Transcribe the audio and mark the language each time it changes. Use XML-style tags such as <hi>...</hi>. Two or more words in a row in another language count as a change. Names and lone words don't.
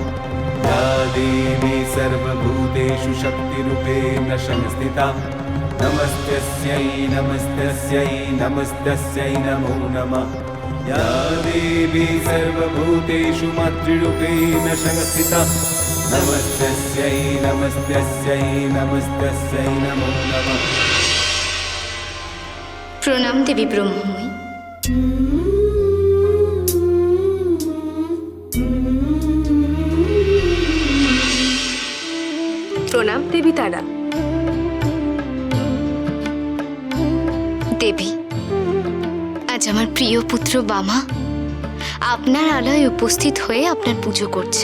<sa>या देवी सर्वभूतेषु शक्तिरूपेण संस्थिता नमस्तस्यै नमस्तस्यै नमस्तस्यै नमो नमः। या देवी सर्वभूतेषु मातृरूपेण संस्थिता नमस्तस्यै नमस्तस्यै नमस्तस्यै नमो नमः।</sa> <bn>প্রণাম দেবী ব্রহ্মময়ী। প্রণাম দেবী তারা। দেবী, আজ আমার প্রিয় পুত্র বামা আপনার আলয়ে উপস্থিত হয়ে আপনার পুজো করছে।</bn>